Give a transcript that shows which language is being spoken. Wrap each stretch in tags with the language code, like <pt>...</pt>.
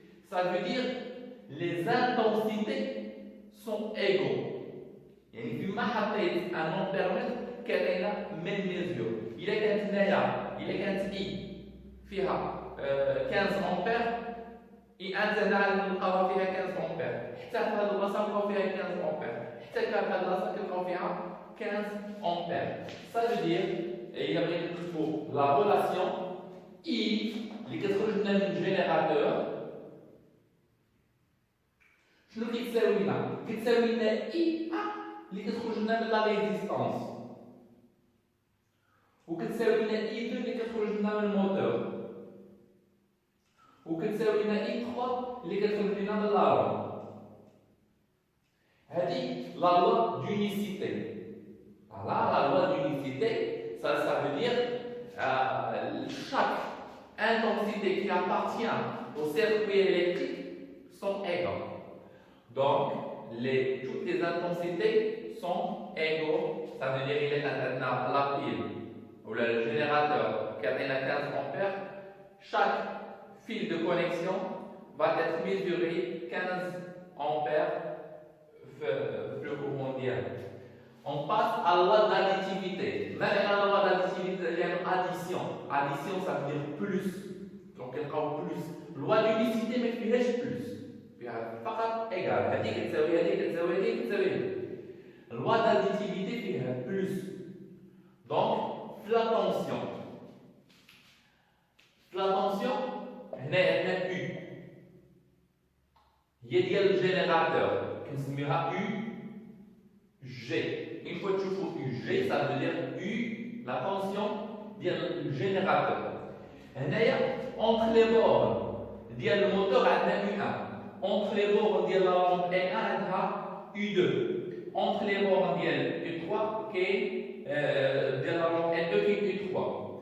<fr>Ça veut dire les intensités sont égaux.</fr> <ar>يعني فيما حطيت ان امبيرمتر كيعطينا ميم ميزور. الا كانت هنايا كانت اي فيها 15 امبير اي ان تاعنا نلقاوها فيها 15 امبير. حتى في هذه البلاصه نلقاو فيها 15 امبير. حتى في هذه البلاصه كنلقاو فيها 15 امبير.</ar> <fr>Ça veut dire</fr> <ar>الا بغيت نكتبوا لا ريلاسيون اي اللي كتخرج لنا من الجينيراتور شنو كيتساوي لنا؟ كتساوي لنا اي اللي كتخرج لنا من لا ريزيستانس وكتساوي لنا اي 2 اللي كتخرج لنا من الموتور وكتساوي لنا اي 3 اللي كتخرج لنا من لارون. هذه لا لوا</ar> <fr>d'unicité. La loi d'unicité, ça veut dire chaque intensité qui appartient au circuit électrique sont égales. Donc, toutes les intensités sont égaux. Ça veut dire qu'il est à la pile ou le générateur qui a 15 ampères. Chaque fil de connexion va être mesuré 15 ampères le courant mondial. On passe à la loi d'additivité. Même la loi d'additivité, il y a une addition. Addition, ça veut dire plus. Donc, elle prend plus. Loi d'unicité, mais il y a plus.</fr> <ar>فقط</ar> <fr>égal.</fr> <ar>هذيك تساوي هذيك تساوي هذيك تساوي هذيك.</ar> <fr>Loi d'additivité</fr> <ar>فيها</ar> <fr>plus. Donc, la tension. La tension,</fr> <ar>هنا عندنا</ar> <fr>U.</fr> <ar>هي ديال الجينيراتور كنسميوها U G.</ar> <fr>Une fois que tu fais UG, ça veut dire U, la tension du générateur. Entre les bornes du moteur, on a U1. Entre les bornes de la lampe E1, on a U2. Entre les bornes de U3, qui est de la lampe E2, qui est U3.</fr>